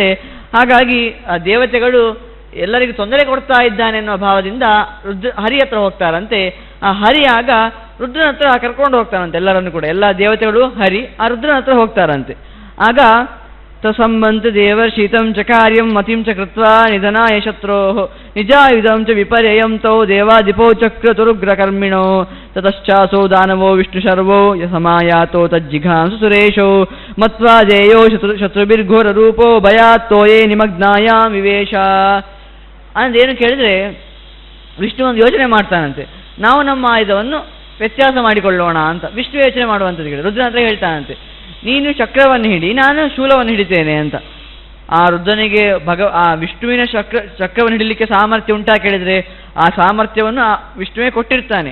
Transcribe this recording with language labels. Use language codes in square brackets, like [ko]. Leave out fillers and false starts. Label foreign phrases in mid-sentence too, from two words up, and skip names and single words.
[kn] ಹಾಗಾಗಿ ಆ ದೇವತೆಗಳು ಎಲ್ಲರಿಗೂ ತೊಂದರೆ ಕೊಡ್ತಾ ಇದ್ದಾನೆ ಅನ್ನೋ ಭಾವದಿಂದ ಹರಿ ಹತ್ರ ಹೋಗ್ತಾರಂತೆ. ಆ ಹರಿ ಆಗ ರುದ್ರನ ಹತ್ರ ಕರ್ಕೊಂಡು ಹೋಗ್ತಾರಂತೆ ಎಲ್ಲರನ್ನು ಕೂಡ, ಎಲ್ಲ ದೇವತೆಗಳು ಹರಿ ಆ ರುದ್ರನ ಹತ್ರ ಹೋಗ್ತಾರಂತೆ. [sa] ಆಗ ತಸಂಬಂತ ದೇವರ್ಷಿತಂ ಚ ಕಾರ್ಯಂ ಮತಿಂ ಚ ಕೃತ್ವಾ ನಿಧನಾಯ ಶತ್ರೋಃ ನಿಜಾಯುಧಂ ಚ ವಿಪರ್ಯಯಂ ತೌ ದೇವಾದಿಪೋ ಚಕ್ರತುರುಗ್ರ ಕರ್ಮಿಣೋ ತತಶ್ಚಾಸೋ ದಾನವೋ ವಿಷ್ಣು ಶರ್ವೋ ಯಸಮಾಯಾತೋ ತಜ್ಜಿಘಾಂಸು ಸುರೇಶೋ ಮತ್ವಾ ಜೇಯೋ ಶತ್ರುಭಿರ್ಘೋರ ರೂಪೋ ಭಯಾತ್ತೋಯೇ ನಿಮಗ್ನಾಯಾಂ ವಿವೇಶ. [kn] ಅಂದೇನು ಕೇಳಿದ್ರೆ ವಿಷ್ಣು ಒಂದು ಯೋಚನೆ ಮಾಡ್ತಾನಂತೆ, ನಾವು ನಮ್ಮ ಆಯುಧವನ್ನು ವ್ಯತ್ಯಾಸ ಮಾಡಿಕೊಳ್ಳೋಣ ಅಂತ ವಿಷ್ಣು ಯೋಚನೆ ಮಾಡುವಂಥದ್ದು ಕೇಳಿ ರುದ್ರನ ಹತ್ರ ಹೇಳ್ತಾನಂತೆ, ನೀನು ಚಕ್ರವನ್ನು ಹಿಡಿ, ನಾನು ಶೂಲವನ್ನು ಹಿಡಿತೇನೆ ಅಂತ. ಆ ರುದ್ರನಿಗೆ ಆ ವಿಷ್ಣುವಿನ ಚಕ್ರವನ್ನು ಹಿಡಿಲಿಕ್ಕೆ ಸಾಮರ್ಥ್ಯ ಉಂಟಾ ಕೇಳಿದರೆ ಆ ಸಾಮರ್ಥ್ಯವನ್ನು ಆ ವಿಷ್ಣುವೇ ಕೊಟ್ಟಿರ್ತಾನೆ.